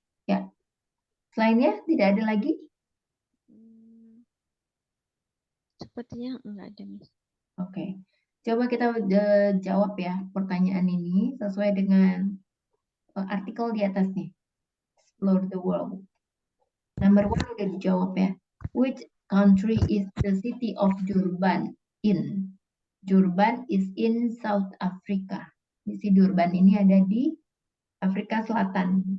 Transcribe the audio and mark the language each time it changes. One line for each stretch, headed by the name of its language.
Indonesian: Ya, selainnya tidak ada lagi. Sepertinya enggak ada, Miss. Oke, coba kita jawab ya pertanyaan ini sesuai dengan artikel di atas nih.
English: Explore the world. Number 1
Indonesian: udah dijawab ya.
English: Which country is the city of Durban in? Durban is in South Africa.
Indonesian: Si Durban ini ada di Afrika Selatan.